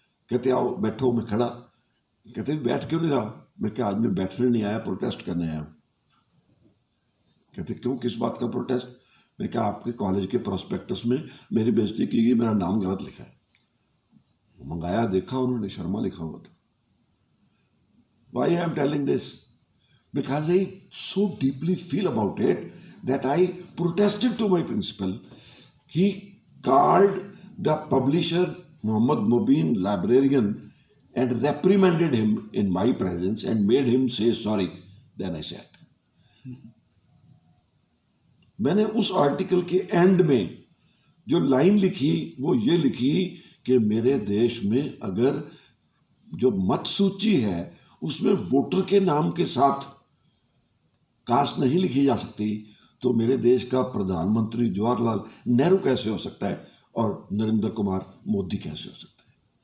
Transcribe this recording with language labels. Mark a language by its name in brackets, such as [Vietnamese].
[Hindi] कहते आओ बैठो, मैं खड़ा। कहते बैठ क्यों नहीं रहा? मैं क्या, आज मैं बैठने नहीं आया, प्रोटेस्ट करने आया। कहते क्यों, किस बात का प्रोटेस्ट? मैं क्या, आपके कॉलेज के प्रोस्पेक्टस में मेरी बेइज्जती की गई, मेरा नाम गलत लिखा है। मंगाया, देखा उन्होंने शर्मा लिखा हुआ था। [English] Why I am telling this? Because I so deeply feel about it that I protested to my principal. He called the publisher Muhammad Mubin librarian and reprimanded him in my presence and made him say sorry. Then I said, [Hindi] मैंने उस article के and में जो line लिखी वो ये लिखी कि मेरे देश में अगर जो मत सूची है उसमें वोटर के नाम के साथ कास्ट नहीं लिखी जा सकती, तो मेरे देश का प्रधानमंत्री जवाहरलाल नेहरू कैसे हो सकता है और नरेंद्र कुमार मोदी कैसे हो सकता है?